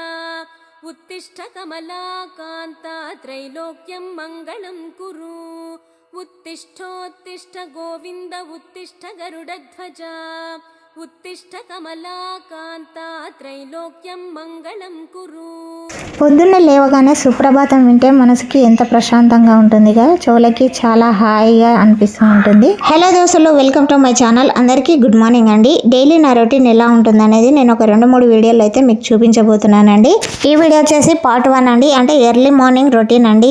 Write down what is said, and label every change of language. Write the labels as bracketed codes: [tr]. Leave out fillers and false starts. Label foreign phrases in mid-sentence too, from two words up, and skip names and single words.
[sa] उत्तिष्ठ कमलाकान्ता त्रैलोक्यं मङ्गलं कुरु। उत्तिष्ठोत्तिष्ठ गोविन्द उत्तिष्ठ गरुडध्वजा। उत्तिष्ठ कमलाकान्ता त्रैलोक्यं मंगళం కురు। [te] పొద్దున్నే లేవగానే సుప్రభాతం వింటే మనసుకి ఎంత ప్రశాంతంగా ఉంటుంది కదా, చెవులకి చాలా హాయిగా అనిపిస్తూ ఉంటుంది. హలో దోస్తులు, [en] welcome to my channel. [te] అందరికీ [en] good morning [te] అండి. డైలీ నా రొటీన్ ఎలా ఉంటుంది అనేది నేను ఒక 2-3 వీడియోలు అయితే మీకు చూపించబోతున్నానండి. ఈ వీడియో వచ్చేసి పార్ట్ 1 అండి, అంటే [en] early morning routine [te] అండి.